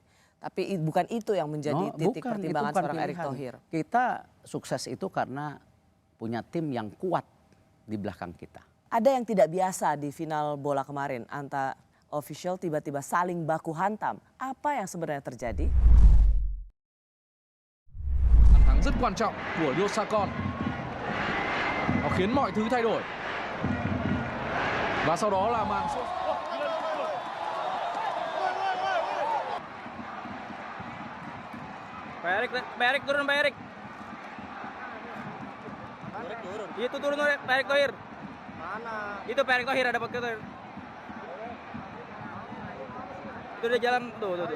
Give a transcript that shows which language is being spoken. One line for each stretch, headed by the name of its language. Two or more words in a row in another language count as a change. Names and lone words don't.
Indonesian: Tapi bukan itu yang menjadi titik Bukan, pertimbangan itu bukan seorang Erick pilihan. Thohir. Kita sukses itu karena punya tim yang kuat di belakang kita. Ada yang tidak biasa di final bola kemarin, antara official tiba-tiba saling baku hantam. Apa yang sebenarnya terjadi?
Vietnamese: Bàn thắng rất quan trọng của Yosakon. Nó khiến mọi thứ thay đổi. Và sau đó là màn sút.
Indonesian: Pak Erik turun Pak Erik. Itu turun Pak Erik Thohir. Mana? Itu Pak Erik Thohir ada Pak Thohir. Itu dia jalan tuh.